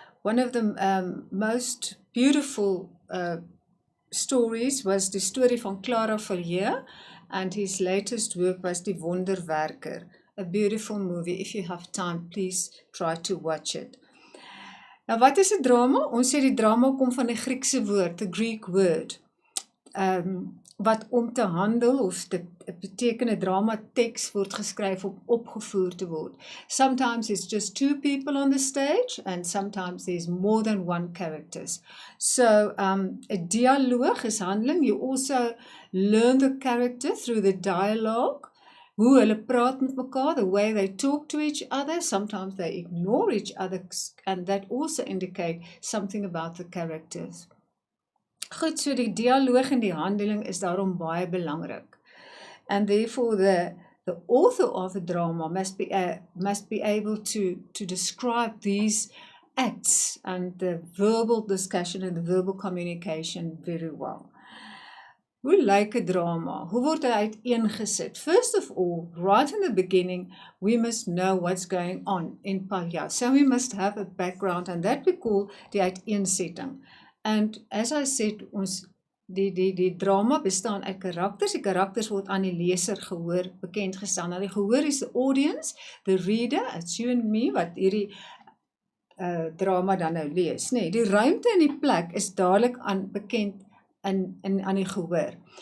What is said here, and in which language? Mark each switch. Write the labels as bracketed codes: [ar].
[en] One of the most beautiful stories was the story van Clara Verheer, and his latest work was Die Wonderwerker, a beautiful movie. If you have time, please try to watch it. [af] Nou, wat is 'n drama? Ons sê die drama kom van 'n Griekse woord, [en] the Greek word, [af] wat om te handel, of dit beteken 'n drama teks word geskryf om opgevoer te word. [en] Sometimes it's just two people on the stage, and sometimes there's more than one characters. So, [af] 'n dialoog is handeling. [en] You also learn the character through the dialogue, [af] hoe hulle praat met mekaar, [en] the way they talk to each other. Sometimes they ignore each other, and that also indicate something about the characters. [af] Goed, so die dialoog en die handeling is daarom baie belangrik. [en] And therefore the author of the drama must be able to describe these acts and the verbal discussion and the verbal communication very well. [af] Hoe lyk 'n drama? Hoe word hy uiteengesit? [en] First of all, right in the beginning, we must know what's going on in Paljas. So we must have a background, and that we call [af] die uiteensetting. [en] And as I said, [af] die drama bestaan uit karakters. Die karakters word aan die leser gehoor bekend gestel. Nou, die gehoor is [en] the audience, the reader, it's you and me, [af] wat hierdie drama dan nou lees. Nee, die ruimte en die plek is dadelik bekend aan die gehoor.